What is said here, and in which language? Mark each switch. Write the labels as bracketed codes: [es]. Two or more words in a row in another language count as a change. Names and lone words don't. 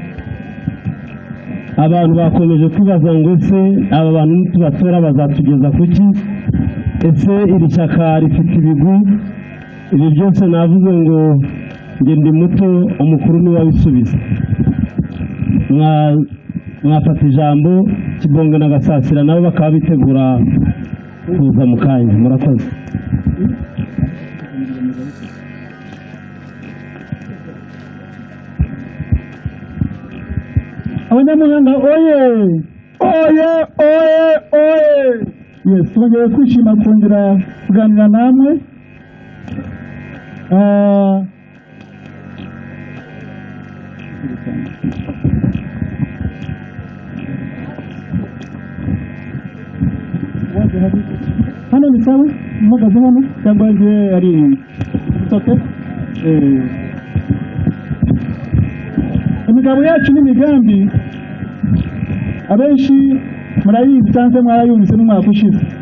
[rw] Abantu bakomeje kwibaza ngo ese aba bantu nitubatora bazatugeza kuki, ese iri shyaka rifite ibigwi? Ibi byose navuze ngo njye ndi muto, umukuru niwe wabisubiza. Mwafata ijambo Kibonge na Gasasira nabo bakaba bitegura kuza mu kanya. Murakoze. Abanyamuhanga oye oye oye oye. Yes, twongeye kwishima kongera kuganira namwe. hano ni sawa mpagaze hano cyangwa nje ari sote imigabo yacu n'imigambi abenshi murayizi cyangwa mwarayumvise n'umwaka ushize